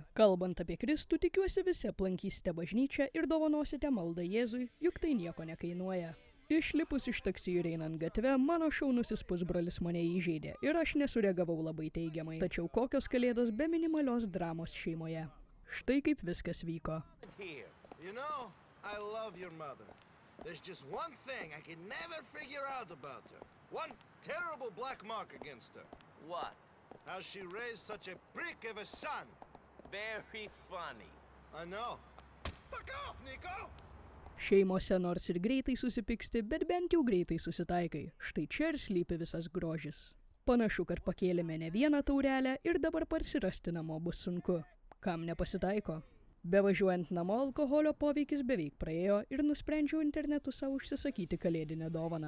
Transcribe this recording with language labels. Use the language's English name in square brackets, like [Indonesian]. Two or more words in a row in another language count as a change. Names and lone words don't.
[Lithuanian] Kalbant apie Kristų, tikiuosi visi aplankysite bažnyčią ir dovanosite maldą Jėzui, juk tai nieko nekainuoja. Išlipus iš taksi ir einant gatve, mano šaunusis pusbrolis mane įžeidė ir aš nesureagavau labai teigiamai. Tačiau kokios kalėdos be minimalios dramos šeimoje. Štai kaip viskas vyko. [English] You know, I love your mother. There's just one thing I can never figure out about her. One terrible black mark against her. What? How she raised such a prick of a son. Very funny. I know. Fuck off, Nico! [Lithuanian] Šeimose nors ir greitai susipyksti, bet bent jau greitai susitaikai. Štai čia ir slypi visas grožis. Panašu, kad pakėlėme ne vieną taurelę ir dabar parsirasti namo bus sunku. Kam nepasitaiko? Bevažiuojant namo alkoholio poveikis beveik praėjo ir nusprendžiau internetu savo užsisakyti kalėdinę dovaną.